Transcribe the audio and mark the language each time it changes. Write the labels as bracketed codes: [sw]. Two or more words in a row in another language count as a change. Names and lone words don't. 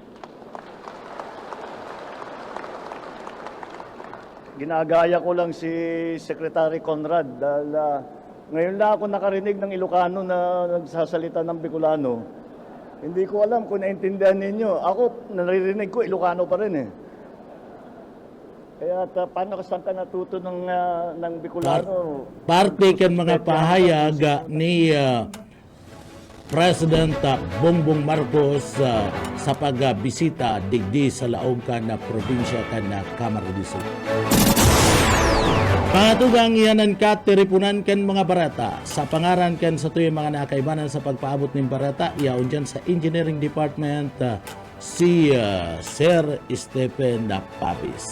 [tl] Ginagaya ko lang si Secretary Conrad dahil ngayon lang ako nakarinig ng Ilocano na nagsasalita ng Bicolano. Hindi ko alam kung naintindihan ninyo. Ako, naririnig ko, Ilocano pa rin eh. Kaya paano saan ka natuto ng Bicolano? [bik] Parte kan mga pahayag ni President Bongbong Marcos sa pagbisita digdi sa laog kan na probinsya kan na Camarines de Sur. Pangatugang iyanan ka tiripunan kan mga barata sa pangaran kan sa tuyo mga nakaibanan sa pagpaabot ng barata iyaon dyan sa Engineering Department si Sir Stephen Pabis.